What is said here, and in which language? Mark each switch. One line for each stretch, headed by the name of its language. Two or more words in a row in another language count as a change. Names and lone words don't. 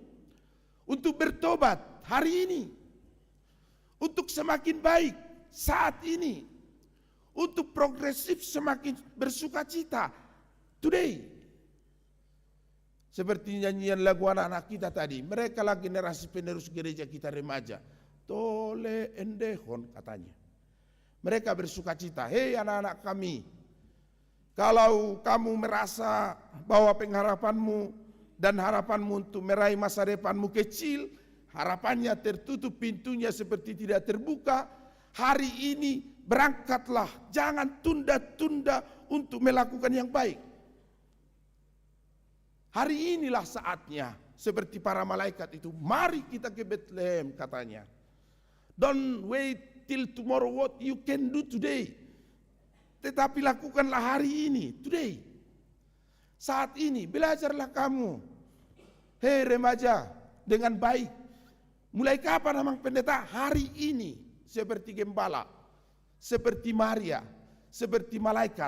Indonesian: Untuk bertobat hari ini, untuk semakin baik saat ini, untuk progresif semakin bersuka cita today. Seperti nyanyian lagu anak-anak kita tadi, mereka lah generasi penerus gereja kita remaja.
Batak Toba: Tole endehon
Indonesian: katanya. Mereka bersuka cita, hei anak-anak kami Kalau kamu merasa bahwa pengharapanmu dan harapanmu untuk meraih masa depanmu kecil, harapannya tertutup, pintunya seperti tidak terbuka, hari ini berangkatlah, jangan tunda-tunda untuk melakukan yang baik. Hari inilah saatnya, seperti para malaikat itu, mari kita ke Bethlehem katanya.
English: Don't wait till tomorrow what you can do today.
Indonesian: Tetapi lakukanlah hari ini, today. Saat ini, belajarlah kamu. Hei remaja, dengan baik. Mulai kapan memang pendeta? Hari ini, seperti gembala, seperti Maria, seperti malaikat.